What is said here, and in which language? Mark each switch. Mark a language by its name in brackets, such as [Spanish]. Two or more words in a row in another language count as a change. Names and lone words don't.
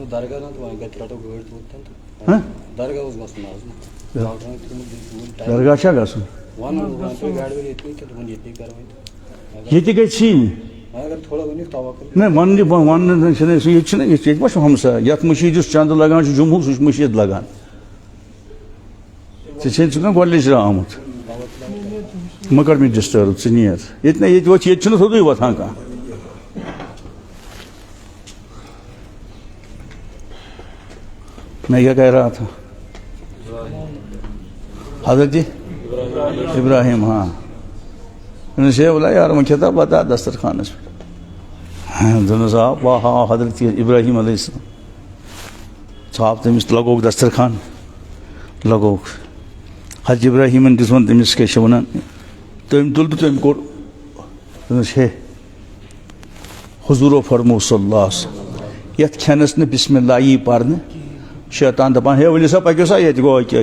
[Kashmiri] درگاہ چھا گژھُن ییٚتہِ گژھی نہ وننہٕ چھُنہٕ سُہ ییٚتہِ چھُنہ ییٚتہِ ما چھُ ہمساے یتھ مٔشیٖد یُس چندٕ لگان چھُ جموں سُہ چھُ مٔشیٖد لگان ژےٚ چھے ژٕ گۄڈٕنِچ رٲو آمُت مہ کر مےٚ ڈسٹٲرٕب ژٕ نیر ییٚتہِ نہ ییٚتہِ وۄتھ ییٚتہِ چھُنہٕ سیوٚدُے وۄتھان کانٛہہ [Urdu] میں کیا کہہ رہا تھا حضرت ابراہیم ہاں انہوں نے بولا یار میں کھیتا بتا [Kashmiri] دسترخانس پہ دوٚپنَس آ واہ حضرت ابراہیم [Arabic] علیہ السلام [Kashmiri] ژھاو تٔمِس لگووُکھ دسترخان لگووُکھ حضرت ابراہیمن دِژوٚن تٔمِس کیٛاہ چھِ وَنان تٔمۍ تُل تہٕ تٔمۍ کوٚر دوٚپنَس ہے حضوٗرو فرموو [Arabic] صلی اللہ علیہ وسلم [Kashmiri] یتھ کھٮ۪نس نہٕ [Arabic] بسم اللہ [Kashmiri] یی پرنہٕ شیطان دپان ہے ؤلِو سا پٔکِو سا ییٚتہِ گوٚو أکیٛاہ